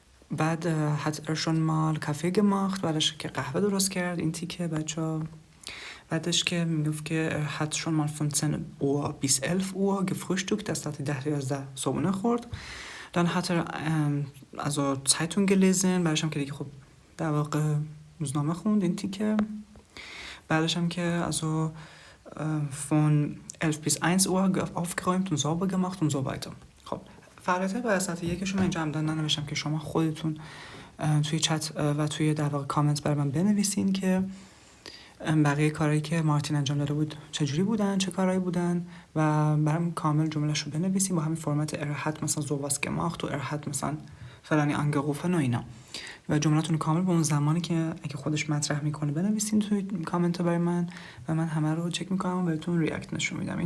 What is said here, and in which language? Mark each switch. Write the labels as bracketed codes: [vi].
[fa] بعد [de] hat er schon mal Kaffee gemacht، [fa] بعدش که قهوه درست کرد. این تیکه بچه‌ها بعدش که میگفت که [de] hat schon mal von 10 Uhr bis 11 Uhr gefrühstückt، [fa] از ساعت 10 تا 11 صبحونه خورد. [de] Dann hat er also Zeitung gelesen، [fa] بعدش هم که دیگه خب در واقع روزنامه خوند. این تیکه بعدش هم که [de] also von 11 bis 1 Uhr aufgeräumt und sauber gemacht und so weiter. [fa] خب فعالیت‌های بعد از ساعت یکشون من اینجا عمدن ننوشتم که شما خودتون توی چت و توی در واقع کامنت برای من بنویسین که بقیه کارهایی که مارتین انجام داده بود چجوری بودن، چه کارهایی بودن و برام کامل جمله‌شو بنویسین با همین فرمت hat مثلا sowas gemacht و hat مثلا فلانی angerufen و اینا، و جمله‌تون کامل با اون زمانی که اگه خودش مطرح میکنه بنویسین توی کامنت برای من و من همه رو چک میکنم و بهتون ریاکت نشون میدم.